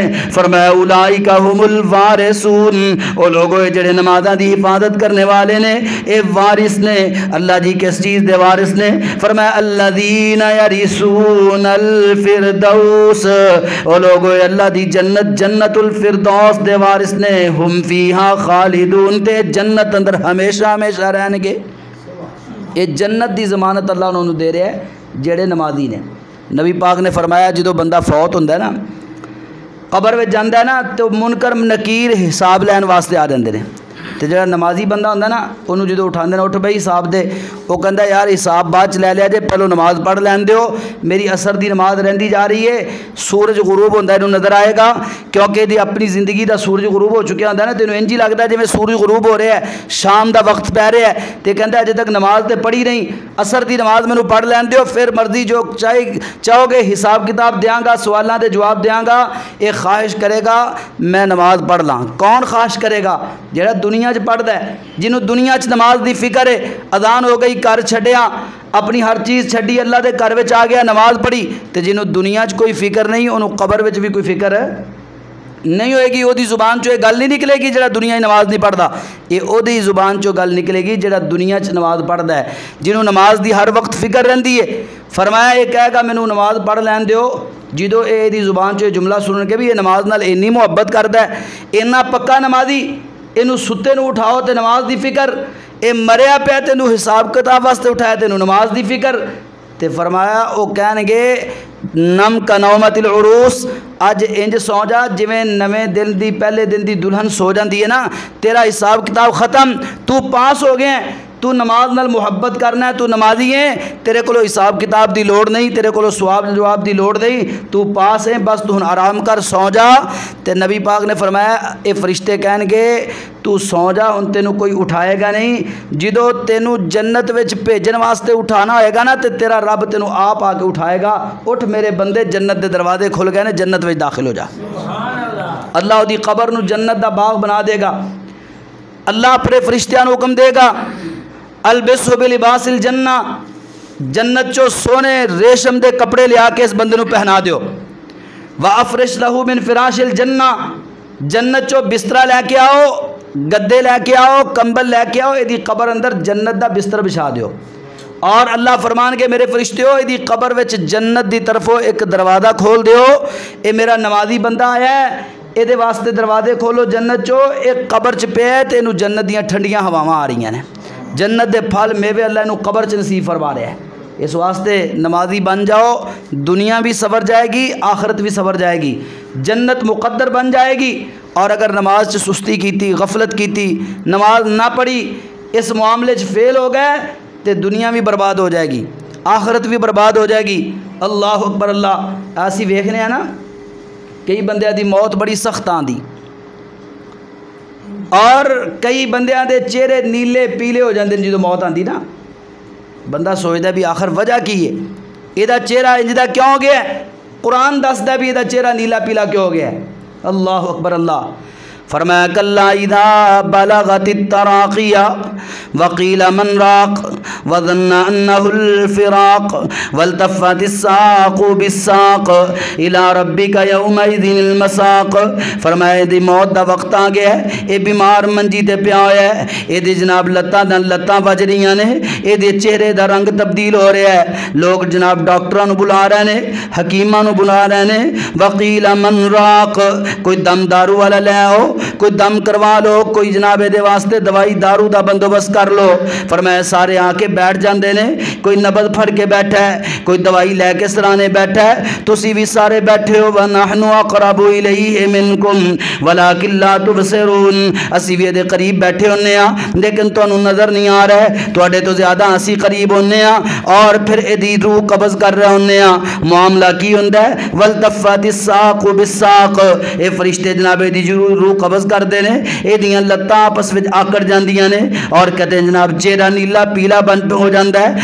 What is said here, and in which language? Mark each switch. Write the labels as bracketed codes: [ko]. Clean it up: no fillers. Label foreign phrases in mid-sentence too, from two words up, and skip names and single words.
[pa] فرمایا [ar] اولئک هم الوارثون، [pa] او لوگوں جڑے نمازاں دی حفاظت کرنے والے نے اے وارث نے۔ اللہ جی کس چیز دے وارث نے؟ فرمایا [ar] الذین یرثون الفردوس، [pa] او لوگوں اللہ دی جنت جنت الفردوس دے وارث نے، [ar] ہم فیہا خالدون، [pa] تے جنت اندر ہمیشہ ہمیشہ رہن گے۔ یہ جنت دی ضمانت اللہ انہوں دے رہے ہیں جڑے نمازی نے۔ نبی پاک نے فرمایا جدو بندہ فوت ہوتا ہے نا، قبر میں جانا ہے نا، تو منکر نکیر حساب لین واسطے آ جاندے نے، تو جڑا نمازی بندہ ہوتا ہے نا انہوں جدو اٹھاندے نے، اٹھ بھائی حساب دے، وہ کہندا یار حساب بعد چ لے لیا جے، پہلو نماز پڑھ لین دیو، میری اثر دی نماز رہندی جا رہی ہے۔ سورج غروب ہوتا ہے نظر آئے گا، کیونکہ دی اپنی زندگی دا سورج غروب ہو چکیا ہوتا ہے نا، تینوں انج ہی لگتا ہے جی میں سورج غروب ہو رہا ہے، شام دا وقت پہ رہا ہے، تے کہندا اجے تک نماز تے پڑھی نہیں، اثر دی نماز مینوں پڑھ لین دیو، پھر مرضی جو چاہو گے حساب کتاب دیاں گا، سوالاں دے جواب دیاں گا۔ ایک خواہش کرے گا میں نماز پڑھ لاں، کون خواہش کرے گا؟ جڑا دنیا چ پڑھدا ہے، جنوں دنیا چ نماز دی فکر ہے، اذان ہو گئی گھر چھڈیا، اپنی ہر چیز چھڈی اللہ دے گھر وچ آ گیا نماز پڑھی، تے جنوں دنیا چ کوئی فکر نہیں انہوں قبر وچ بھی کوئی فکر ہے نہیں ہوئے گی۔ وہ دی زبان چو یہ گل نہیں نکلے گی جڑا دنیا نماز نہیں پڑھدا، یہ وہ دی زبان چو گل نکلے گی جڑا دنیا چ نماز پڑھدا ہے، جنہوں نماز دی ہر وقت فکر رہندی ہے۔ فرمایا یہ کہے گا مینوں نماز پڑھ لین دیو، جدو اے دی زبان چو یہ جملہ سنن کے بھی یہ نماز نال اینی محبت کردا ہے، اینا پکا نمازی، اینو ستے نو اٹھاؤ تے نماز دی فکر، اے مریا پیا تینو حساب کتاب واسطے اٹھایا تینو نماز دی فکر۔ تے فرمایا او کہن گے [ar] نم کا نومت العروس، [pa] اج انج سو جا جویں نویں دن دی پہلے دن دی دلہن سو جاندی ہے نا، تیرا حساب کتاب ختم، تو پاس ہو گئے، تو نماز نال محبت کرنا ہے، تو نمازی ہے، تیرے کو حساب کتاب دی لوڑ نہیں، تیرے کو سواب جواب دی لوڑ نہیں، تو پاس ہے، بس تو آرام کر سو جا۔ تے نبی پاک نے فرمایا اے فرشتے کہن گے تو سو جا، ان تینوں کوئی اٹھائے گا نہیں، جدو تینوں جنت وچ بھیجن واسطے اٹھانا ہوئے گا نا، تے تیرا رب تینوں آپ آ کے اٹھائے گا، اٹھ میرے بندے جنت دے دروازے کھل گئے نے، جنت وچ داخل ہو جا۔ اللہ دی قبر نو جنت دا باغ بنا دے گا، اللہ اپنے فرشتیاں نو حکم دے گا [ar] البسو بلباس الجنہ، [pa] جنت چو سونے ریشم دے کپڑے لیا کے اس بندے نو پہنا دیو، [ar] وَأَفْرِشْ لَهُ مِنْ فِرَاشِ الْجَنَّةِ، [pa] جنت چو بسترہ لے کے آؤ، گدے لے کے آؤ، کمبل لے کے آؤ، ایدی قبر اندر جنت دا بستر بچھا دیو، اور اللہ فرمان کے میرے فرشتیو ایدی قبر وچ جنت دی طرفوں ایک دروازہ کھول دیو، اے میرا نمازی بندہ آیا ہے، اے دے واسطے دروازے کھولو جنت چو، ایک قبر چ پیا تے اینو جنت دیاں ٹھنڈیاں ہواواں آ رہی ہیں، جنت دے پھل میوے اللہ اینو قبر چ نصیب فرما رہا ہے۔ اس واسطے نمازی بن جاؤ، دنیا بھی سور جائے گی، آخرت بھی سور جائے گی، جنت مقدر بن جائے گی۔ اور اگر نماز چ سستی کیتی، غفلت کیتی، نماز نہ پڑھی، اس معاملے چ فیل ہو گئے تے دنیا بھی برباد ہو جائے گی، آخرت بھی برباد ہو جائے گی۔ [ar] اللہ اکبر [pa] اللہ، ایسی ویکھنے ہیں نا کئی بندیاں دی موت بڑی سخت آندی، اور کئی بندیاں دے چہرے نیلے پیلے ہو جاندے جدوں موت آندی نا، بندہ سوچدا بھی آخر وجہ کی ہے، ایدا چہرہ انجدا کیوں ہو گیا ہے؟ قرآن دسدا بھی ایدا چہرہ نیلا پیلا کیوں ہو گیا ہے۔ [ar] اللہ اکبر اللہ، فرمایا کلا اذا بلغت التراقیہ وقیل من راق وظن انه الفراق والتفت الساق بالساق الى ربک یومئذ المساق۔ [pa] فرمایا دی موت دا وقت آ گیا ہے، اے بیمار منجی تے پیا ہوا ہے، اے دی جناب لتاں وج رہیاں نے، اے دے چہرے دا رنگ تبدیل ہو رہا ہے، لوگ جناب ڈاکٹراں نو بلا رہے ہیں، حکیماں نو بلا رہے ہیں۔ [ar] وقیل من راق، [pa] کوئی دم دارو والا لے آؤ، کوئی دم کروا لو، کوئی جناب دے واسطے دوائی دارو دا بندوبست کر لو۔ فرمایا سارے آ کے بیٹھ جاندے نے، کوئی نبض پھڑ کے بیٹھا ہے، کوئی دوائی لے کے سرانے بیٹھا ہے، تسی بھی سارے بیٹھے ہو، [ar] وَنَحْنُ أَقْرَبُ إِلَيْهِ مِنْكُمْ وَلَكِنْ لَا تُبْصِرُونَ، [pa] اسی بھی دے قریب بیٹھے ہونے ہاں لیکن تانوں نظر نہیں آ رہا ہے، تواڈے تو زیادہ اسی قریب ہونے ہاں، اور پھر ادی روح قبض کر رہے ہونے ہاں۔ معاملہ کی ہوندا ہے؟ [ar] وَالْتَفَّتِ السَّاقُ بِالسَّاقِ، [pa] اے فرشتے جناب دی روح قبض کر دے نے، اے دیاں لتاں آپس وچ آکڑ جاندیاں نے، اور کہتے ہیں جناب چہرہ نیلا پیلا بن ہو جاندا ہے۔